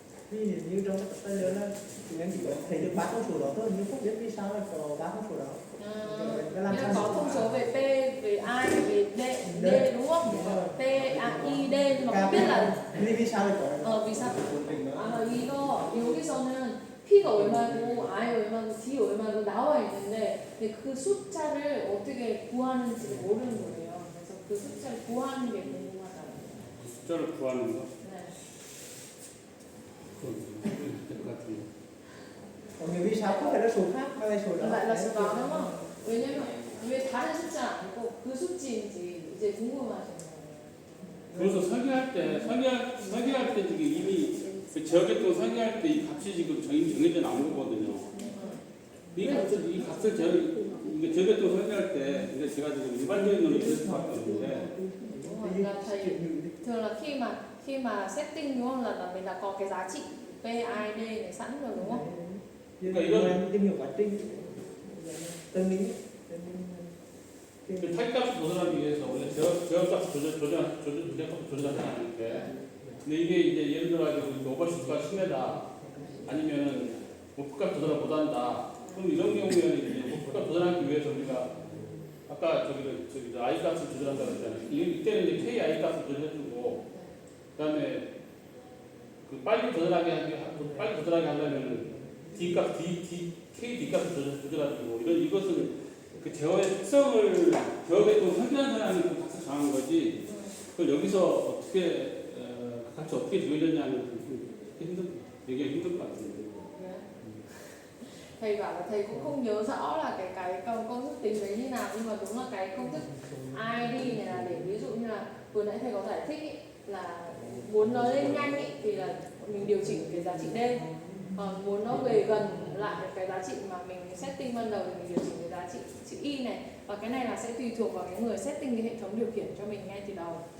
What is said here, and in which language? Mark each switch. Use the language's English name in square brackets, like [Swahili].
[Vietnamese] vì nếu như trong cái tập lớn là chúng em chỉ có thấy được 3 thông số đó thôi, nhưng không biết vì sao lại có 3 thông số đó. Nghĩa có thông số về P, về I, về D đúng không? P, I, D nhưng mà không biết là vì sao lại có vì sao? Cuốn trình đó. [Korean] 이거 여기서는 P가 얼마고 I 얼마고 D 얼마고 나와 있는데 근데 그 숫자를 어떻게 구하는지 모르는 거예요. 그래서 그 숫자를 구하는 게 궁금하다는 거예요. 숫자를 구하는 거. 네. 그건 될것 같은데. [Vietnamese] còn vì sao không phải là số khác mà là số đó. lại là số đó đúng không? [Korean] 왜냐면 왜 다른 숫자 아니고 그 수치인지 이제 궁금하신 거예요. 그래서 설계할 때 지금 이미 그 저격도 설계할 때 이 값이 지금 정해져 나온 거거든요. 이 값을 이게 저격도 설계할 때 이게 제가 지금 일반적인 놈이 그럴 수밖에 없는데 [Vietnamese] Là thầy thường là khi mà setting đúng không là mình đã có cái giá trị P, I, D này sẵn rồi đúng không? Nhưng mà em tìm hiểu quá trình từng mình [Korean] 그 타입값을 조절하기 위해서 원래 제어값 조절하지 않는데 근데 이게 이제 예를 들어 오버슈트가 심하다 아니면은 목표값 조절을 못한다 그럼 이런 경우에는 이제 목표값 조절하기 위해서 우리가 아까 저기 I 값을 조절한다고 했잖아요. 이때는 이제 K I 값을 조절해주고 그다음에 그 빨리 조절하게 하려면 D 값 K D 값을 조절해주고 이것은 그 제어의 특성을 제어계획을 설계한 사람이 그 값을 정한 거지. 그걸 여기서 어떻게 같이 어떻게 조율했냐는 되게 힘들 것 같은데. [Vietnamese] Thầy bảo là thầy cũng không nhớ rõ là cái công thức tính đấy như nào, nhưng mà đúng là cái công thức ID này là để ví dụ như là vừa nãy thầy có giải thích ý, là muốn nó lên nhanh ý, thì là mình điều chỉnh cái giá trị D, còn muốn nó về gần lại cái giá trị mà mình setting ban đầu thì mình điều chỉnh cái giá trị chữ Y này, và cái này là sẽ tùy thuộc vào cái người setting cái hệ thống điều khiển cho mình ngay từ đầu.